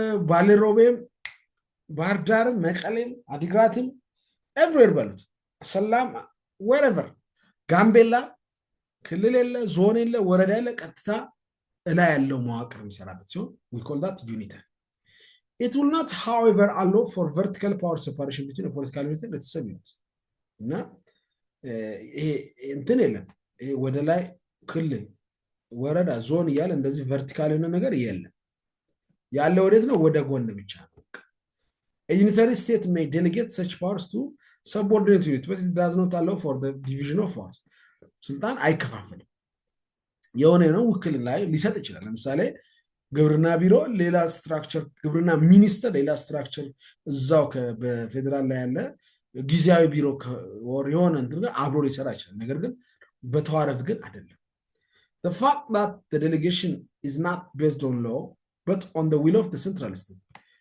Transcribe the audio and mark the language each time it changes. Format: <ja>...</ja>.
<am>ባሌሮቤም፣ ባህር ዳርም፣ መቀሌም፣ አዲግራትም ኤቭሪዌር በሉት ሰላም ወረቨር ጋምቤላ ክልል የለ ዞን የለ ወረዳ የለ ቀጥታ እላይ ያለው መዋቅር የሚሰራበት ሲሆን</am> <en>we call that unitary. It will not however allow for vertical power separation between a political unit and its subunit.</en> <am>እና ይሄ እንትን የለም። ይሄ ወደ ላይ ክልል ወረዳ ዞን እያለ እንደዚህ ቨርቲካል የሆነ ነገር የለም። ያለ ወዴት ነው? ወደ ጎን ብቻ ነው።</am> <en>A unitary state may delegate such powers to subordinate units, but it does not allow for the division of powers.</en> <am>ስልጣን አይከፋፈልም። የሆነ ነው ውክልና ላይ ሊሰጥ ይችላል። ለምሳሌ ግብርና ቢሮ ሌላ ስትራክቸር፣ ግብርና ሚኒስተር ሌላ ስትራክቸር እዛው በፌዴራል ላይ ያለ ጊዜያዊ ቢሮ የሆነ እንትን አብሮ ሊሰራ ይችላል። ነገር ግን በተዋረድ ግን አይደለም።</am> <en>The fact that the delegation is not based on law but on the will of the central state.</en>